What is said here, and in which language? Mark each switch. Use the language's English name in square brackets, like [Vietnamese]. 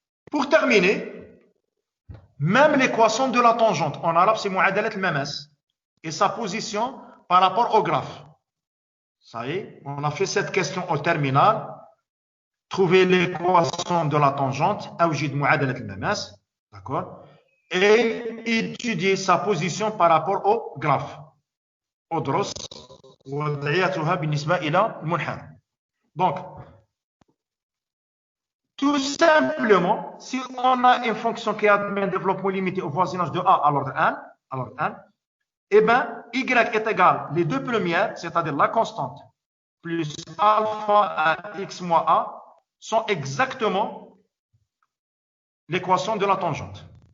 [French] Pour terminer, même l'équation de la tangente, en arabe c'est [Arabic] mu'adalat al-mamas, [French] et sa position par rapport au graphe. Ça y est, on a fait cette question au terminal. Trouver l'équation de la tangente, [Arabic] awjid mu'adalat al-mamas, [French] d'accord, et étudier sa position par rapport au graphe. [Arabic] أدرس وضعيتها بالنسبة إلى المنحنى. [French] Donc, tout simplement, si on a une fonction qui admet un développement limité au voisinage de A à l'ordre 1, eh bien, y est égal, les deux premières, c'est-à-dire la constante, plus alpha à x moins A, sont exactement l'équation de la tangente.